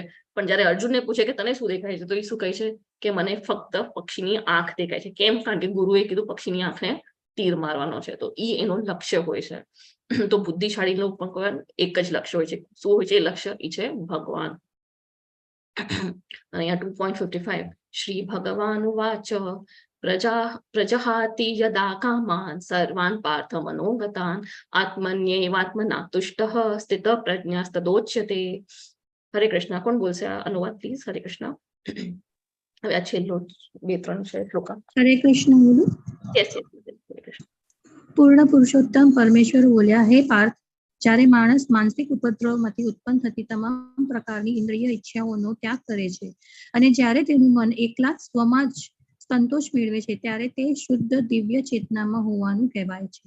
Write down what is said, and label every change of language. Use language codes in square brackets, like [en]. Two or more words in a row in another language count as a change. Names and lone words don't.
[gu] પણ જયારે અર્જુનને પૂછે કે તને શું દેખાય છે, તો એ શું કહે છે કે મને ફક્ત પક્ષીની આંખ દેખાય છે. કેમ? કારણ કે ગુરુએ કીધું પક્ષીની આંખને તીર મારવાનો છે. તો એ એનો લક્ષ્ય હોય છે. તો બુદ્ધિશાળીનું પણ એક જ લક્ષ્ય હોય છે. શું હોય છે એ લક્ષ્ય? એ છે ભગવાન. અહીંયા [sa] 2.55 श्री भगवान वाच प्रजहाति यदा कामान सर्वान पार्थ मनोगतान आत्मन्येवात्मना तुष्टः स्थित प्रज्ञास्तदोच्यते. [gu] હરે કૃષ્ણ. કોણ બોલશે આ અનુવાદ પ્લીઝ? હરે કૃષ્ણ. હવે આ છેલ્લો 2-3 છે શ્લોક. હરે કૃષ્ણ બોલું. [en] yes yes. [gu] હરે કૃષ્ણ. પૂર્ણ પુરુષોત્તમ પરમેશ્વર બોલ્યા, હે પાર્થ, જ્યારે માણસ માનસિક ઉપદ્રવમાંથી ઉત્પન્ન થતી તમામ પ્રકારની ઇન્દ્રિય ઈચ્છાઓનો ત્યાગ કરે છે અને જ્યારે તેનું મન એકલા સ્વમાં જ સંતોષ મેળવે છે ત્યારે તે શુદ્ધ દિવ્ય ચેતનામાં હોવાનું કહેવાય છે.